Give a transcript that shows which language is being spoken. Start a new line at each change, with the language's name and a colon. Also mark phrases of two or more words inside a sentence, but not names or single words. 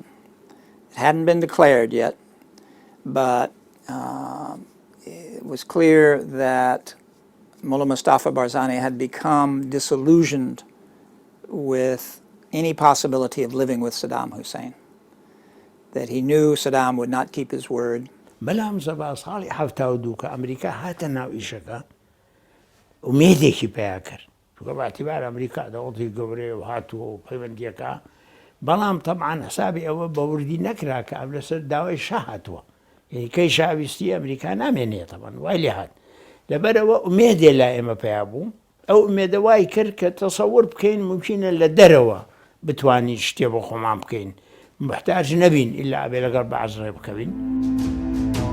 English: It hadn't been declared yet, but it was clear that Mullah Mustafa Barzani had become disillusioned with any possibility of living with Saddam Hussein, that he knew Saddam would not keep his word.
Central Kurdish: بەڵام سەبا ساڵی 72 کە ئەمریکا هاتە ناو ئیشەکە ومێدێکی پیا کرد چونکە باعتیبار ئەمریکا دەوڵەتی گەورەیە و هاتووە و پەیوەندیەکە بەڵام تەبعاً حسابی ئەوە بەوردی نەکرا کە ئەم لەسەر داوای شا هاتووە یعنی کەی شاویستی ئەمریکا نامێنێت تەبعاً وای لێ هات لەبەرەوە ئومێدێ لای ئێمە پیا بوو ئەو ئومێدە وای کرد کە تەسەوور بکەین ممکنە لە دەرەوە بتوانین شتێ بۆ خۆمان بکەین محتاج نەبین ئیلا ئەبێ لەگەڵ بەعەز ڕێ بکەوین.